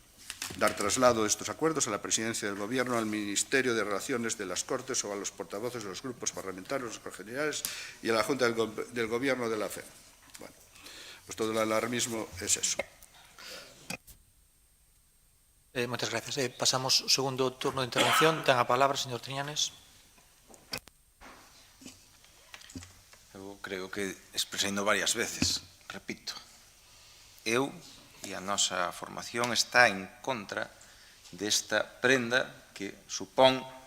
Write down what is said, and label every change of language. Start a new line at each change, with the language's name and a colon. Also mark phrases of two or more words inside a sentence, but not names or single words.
Spanish: Dar traslado de estos acuerdos a la Presidencia del Gobierno, al Ministerio de Relaciones de las Cortes o a los portavoces de los grupos parlamentarios, los generales y a la Junta del Gobierno de la FE. Bueno, pues todo el alarmismo es eso. Muchas gracias.
Galician: Pasamos ao segundo turno de intervención. Ten a palabra, señor Triñanes. Eu creo que expresando varias veces, repito, eu e a nosa formación está en contra desta prenda que supón